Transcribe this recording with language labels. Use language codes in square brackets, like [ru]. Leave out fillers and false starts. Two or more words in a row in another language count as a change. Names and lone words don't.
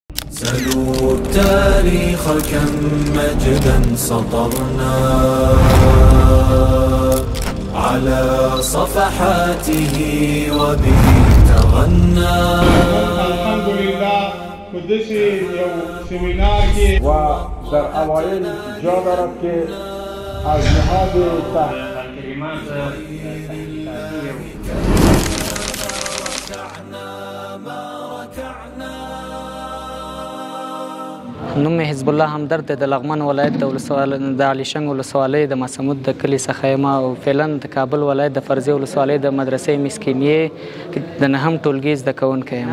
[ar] سلوا التاريخ كم مجدا سطرنا على صفحاته وبه تغنى. الحمد لله [ps] قدسي یو سیمینار کې [fa] و در اوایل جا دارد که از نهاد کلمات [ps] نوم حزب الله همدرد د لغمان ولایت د علیشنګ ولسوالۍ د مسمود د کلي څخه یم او فعلا د کابل ولایت د فرزي ولسوالۍ د مدرسې مسکینیې د نهم ټولګي زده کوونکی یم.